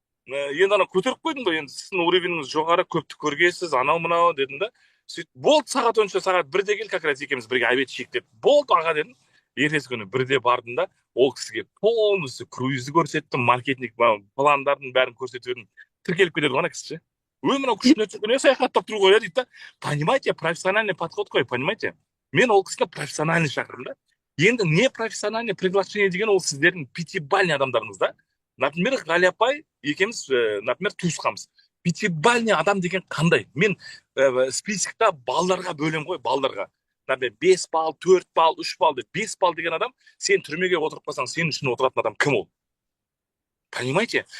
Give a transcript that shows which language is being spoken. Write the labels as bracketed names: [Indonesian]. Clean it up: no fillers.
[Kazakh] Енді анау көтеріп қойдым ғой, енді сіздің уровеніңіз жоғары, көпті көргенсіз, анау-мынау дедім да. Сөйтіп, болды, сағат 10-ше, сағат 1-де кел, как раз екеуміз бірге обед ішейік деді. Болды аға дедім. Ертесі күні 1-де бардым да, ол кісіге полностью круизді көрсеттім, маркетинг пландардың бәрін көрсетіп едім. Тіркеліп кетеді ғана кісі ше. Мынау күшін өтсе, саяхаттап тұру ғой дейді да. [Russian] Понимаете, профессиональный подход қой, понимаете? [Kazakh] Мен ол кісіні профессиональный шақырдым да. Енді не профессиональный приглашение деген ол сіздердің пятибалльный адамдарыңыз да. Например, Ғали апай екеуміз, например, туысқанбыз. Пятибалльный адам деген қандай? Мен списокта балдарға бөлем ғой, балдарға. Например, 5 балл, 4 балл, 3 балл деп, 5 балл деген адам, сен түрмеге отырып қалсаң, сен үшін отыратын адам кім ол? Понимаете?